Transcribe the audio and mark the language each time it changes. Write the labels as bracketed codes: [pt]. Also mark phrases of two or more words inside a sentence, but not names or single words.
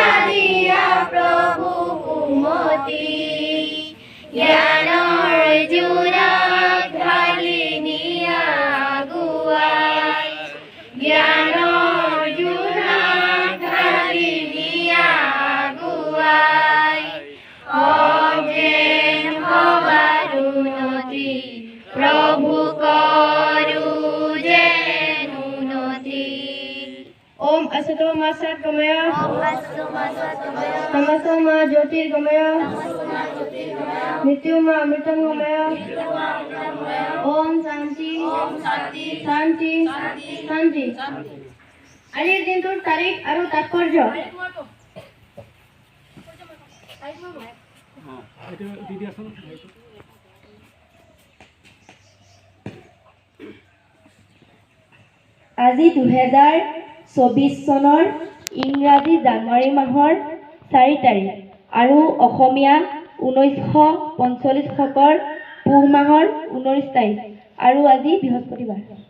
[as] দিয়া প্ৰভু উন্নতি জ্ঞানৰ জোৰা ঢালি নিয়া গুৱাই জ্ঞানৰ জোৰা ঢালি নিয়া গুৱাই অজ্ঞান ভৱাৰ উন্নতি প্ৰভু কৰো যেন উন্নতি [sa] ओम असतो मा सत्गमय तमसो मा ज्योतिर्गमय मृत्यु मा अमृतंगमय ओम शांति शांति शांति [as] আজিৰ দিনটোৰ তাৰিখ আৰু তাৎপৰ্য আজি 2024 চনৰ ইংৰাজী জানুৱাৰী মাহৰ 4 তাৰিখ আৰু অসমীয়া 1945 শকৰ পুহ মাহৰ 19 তাৰিখ আৰু আজি বৃহস্পতিবাৰ